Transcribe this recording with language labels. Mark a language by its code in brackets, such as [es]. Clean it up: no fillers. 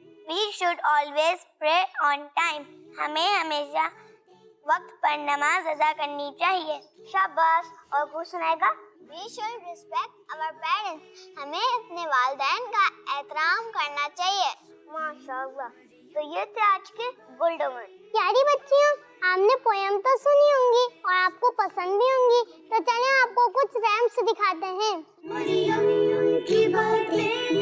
[en] We should always pray on time. [ur] ہمیں ہمیشہ وقت پر نماز ادا کرنی چاہیے. شاباش. اور کون سنائے گا؟ [en] We should respect our parents. [ur] ہمیں اپنے والدین کا احترام کرنا چاہیے. ماشاءاللہ. تو یہ تھے آج کے گولڈن ورڈ. پیاری بچیوں، آپ نے پویم تو سنی ہوں گی اور آپ کو پسند بھی ہوں گی. تو چلیں آپ کو کچھ ریمس دکھاتے ہیں. مریم کی باتیں.